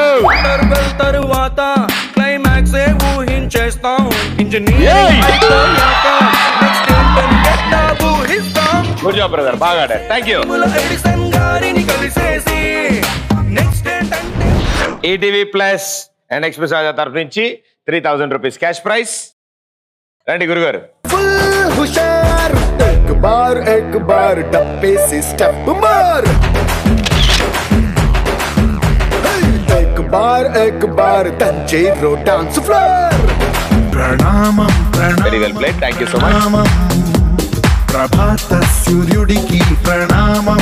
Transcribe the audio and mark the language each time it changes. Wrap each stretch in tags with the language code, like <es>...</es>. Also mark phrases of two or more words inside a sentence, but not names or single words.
<te>తరువాత క్లైమాక్స్ ఏ ఊహించేస్తాం ఇంజనీరింగ్ అయిపోయాక నెక్స్ట్ ఏంటో ఎట్లా ఊహిస్తాం</te> <en>good job brother</en> <te>బాగా ఆడారు</te> <en>thank you</en> <te>ఎడిసన్ గారిని కలిసేసి నెక్స్ట్ ఏంటంటే ఈటీవీ ప్లస్ అండ్ ఎక్స్ప్రెస్ తరఫు నుంచి 3000</te> <en>rupees cash prize</en> <te>రండి గురుగారు</te> <hi>फुल हुशार एक बार डब्बे से स्टेप मार एक बार तंजेरो</hi> <en>dance floor</en> <te>ప్రణామం</te> <en>very well played thank you so much</en> <te>ప్రభాత సూర్యుడికి ప్రణామం</te>